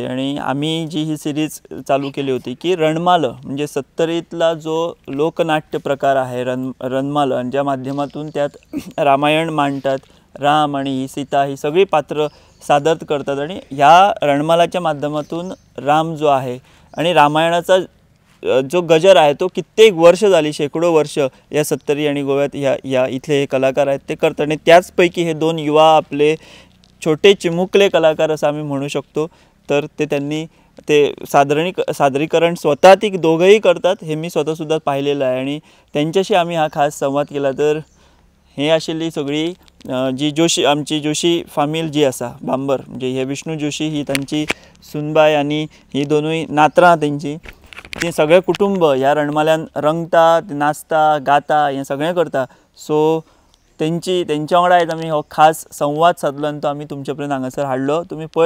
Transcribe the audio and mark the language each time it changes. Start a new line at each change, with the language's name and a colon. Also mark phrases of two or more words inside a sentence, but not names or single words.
Marathi: आणि आम्ही जी ही सिरीज चालू केली होती की रणमालं म्हणजे 70रीतला जो लोकनाट्य प्रकार आहे रणमालं, ज्या माध्यमातून त्यात रामायण मांडतात, राम आणि ही सीता ही सगळी पात्र सादर करतात आणि ह्या रणमालाच्या माध्यमातून राम जो आहे आणि रामायणाचा जो गजर आहे तो कित्येक वर्ष झाली, शेकडो वर्ष या सत्तरी आणि गोव्यात या इथले हे कलाकार आहेत ते करतात आणि त्याचपैकी हे दोन युवा आपले छोटे चिमुकले कलाकार असं आम्ही म्हणू शकतो. तर त्यांनी ते सादरीकरण स्वतः ती दोघंही करतात हे मी स्वतःसुद्धा पाहिलेलं आहे आणि त्यांच्याशी आम्ही हा खास संवाद केला.
Konkani: तर हे आशिल्ली सगळी जी जोशी आमची जोशी फामील जी आसा बांबर म्हणजे हे विष्णू जोशी ही तांची सुनबाय आणि ही दोनूय नात्रां तेंची ती सगळे कुटुंब ह्या रणमाल्यान रंगता, नाचता, गाता हें सगळें करता. सो तेंच्या वांगडा आयज आमी हो खास संवाद साधलो आनी तो आमी तुमचे पर्यंत हांगासर हाडलो.